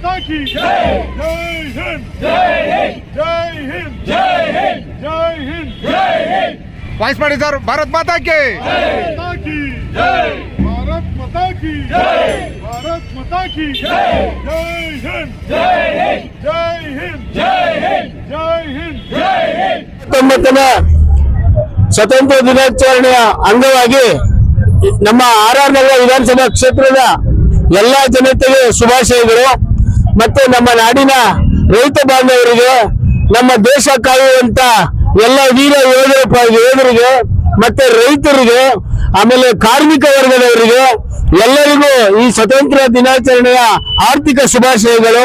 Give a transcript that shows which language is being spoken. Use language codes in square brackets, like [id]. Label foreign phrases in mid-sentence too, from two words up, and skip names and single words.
[hi] की जय हिंद जय हिंद जय हिंद जय हिंद जय हिंद जय हिंद [kn] वाइस ಮಾಡಿ ಸರ್ [hi] भारत माता की जय भारत माता की जय भारत माता की जय जय हिंद जय हिंद जय हिंद जय हिंद जय हिंद जय हिंद [kn] 19ನೇ ಸ್ವತಂತ್ರ ದಿನಾಚರಣೆಯ ಅಂಗವಾಗಿ ನಮ್ಮ ಆರ್.ಆರ್. ನಗರ ವಿಧಾನಸಭಾ ಕ್ಷೇತ್ರದ ಎಲ್ಲಾ ಜನತೆಗೆ ಶುಭಾಶಯಗಳು. ಮತ್ತೆ ನಮ್ಮ ನಾಡಿನ ರೈತ ಬಾಂಧವರಿಗೆ, ನಮ್ಮ ದೇಶ ಕಾಯುವಂತ ಎಲ್ಲ ವೀರ ಯೋಧರಿಗೆ ಮತ್ತೆ ರೈತರಿಗೆ, ಆಮೇಲೆ ಕಾರ್ಮಿಕ ವರ್ಗದವರಿಗೆ ಎಲ್ಲರಿಗೂ ಈ ಸ್ವತಂತ್ರ ದಿನಾಚರಣೆಯ ಆರ್ಥಿಕ ಶುಭಾಶಯಗಳು.